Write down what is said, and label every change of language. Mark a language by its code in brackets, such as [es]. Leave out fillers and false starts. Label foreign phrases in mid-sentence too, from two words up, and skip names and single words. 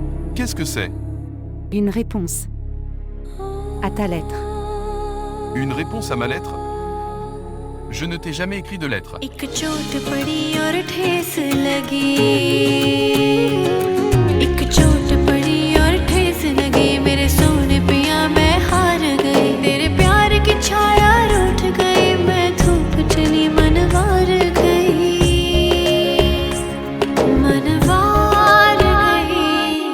[fr] Qu'est-ce que c'est? Une réponse. À ta lettre. Une réponse à ma lettre? Je ne t'ai jamais écrit de lettre. [hi] एक चोट पड़ी और ठेस लगी एक चोट पड़ी और ठेस लगी मेरे सोने पिया मैं हार गई तेरे प्यार की छाया रूठ गई मैं धूप चली मनवार गई मनवार गई